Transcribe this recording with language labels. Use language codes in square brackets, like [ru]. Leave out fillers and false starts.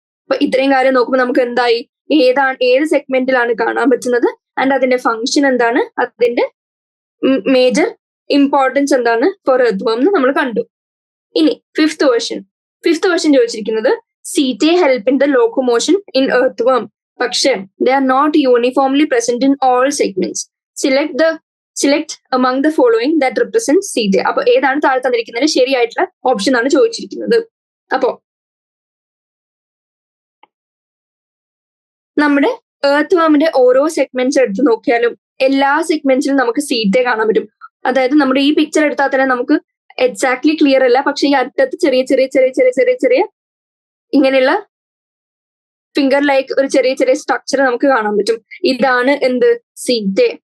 [ml] അപ്പൊ ഇത്രയും കാര്യം നോക്കുമ്പോൾ നമുക്ക് എന്തായി? ഏത് സെഗ്മെന്റിലാണ് കാണാൻ പറ്റുന്നത്, ആൻഡ് അതിന്റെ ഫംഗ്ഷൻ എന്താണ്, അതിന്റെ മേജർ ഇമ്പോർട്ടൻസ് എന്താണ് ഫോർ എർത്ത് വാം എന്ന് നമ്മൾ കണ്ടു. ഇനി ഫിഫ്ത്ത് ക്വസ്റ്റ്യൻ ചോദിച്ചിരിക്കുന്നത് [en] Setae help in the locomotion in earthworm, പക്ഷെ they are not uniformly present in all segments. Select among the following that represents CJ. [ml] അപ്പൊ ഏതാണ് താഴെ തന്നിരിക്കുന്നതിന് ശരിയായിട്ടുള്ള ഓപ്ഷൻ ആണ് ചോദിച്ചിരിക്കുന്നത്. അപ്പോ നമ്മുടെ എർത്ത് വാമിന്റെ ഓരോ സെഗ്മെന്റ്സ് എടുത്ത് നോക്കിയാലും എല്ലാ സെഗ്മെന്റ്സിലും നമുക്ക് സീറ്റേ കാണാൻ പറ്റും. അതായത് നമ്മുടെ ഈ പിക്ചർ എടുത്താൽ തന്നെ നമുക്ക് എക്സാക്ട്ലി ക്ലിയർ അല്ല, പക്ഷെ ഈ അറ്റത്ത് ചെറിയ ചെറിയ ചെറിയ ചെറിയ ചെറിയ ചെറിയ ഇങ്ങനെയുള്ള ഫിംഗർ ലൈക്ക് ഒരു ചെറിയ ചെറിയ സ്ട്രക്ചർ നമുക്ക് കാണാൻ പറ്റും. ഇതാണ് എന്ത്? സീറ്റേ.